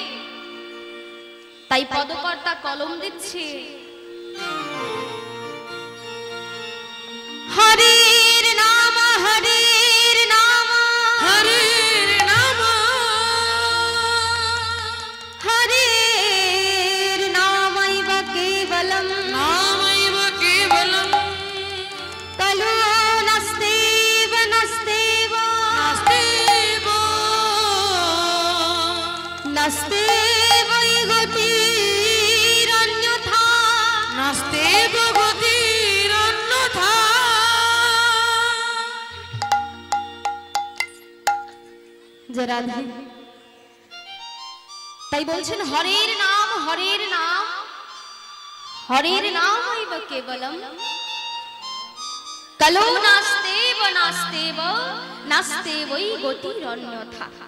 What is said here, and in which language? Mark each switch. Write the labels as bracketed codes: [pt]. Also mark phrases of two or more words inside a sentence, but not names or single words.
[bn] তাই পদকর্তা কলম দিচ্ছে, হরির নাম হরির নাম হরির নাম [sa] হরির নামৈব কেবলম নামৈব কেবলম কলো নাস্তেব নাস্তেব নাস্তেব নাস্তেব গতিরন্যথা নাস্তেব গতিরন্যথা। [bn] যে রাধে তাই বলছেন [sa] হরের নাম হরের নাম হরের নামৈব কেবলম কলো নাস্তেব নাস্তেব নাস্তেবৈ গতিরন্যথা।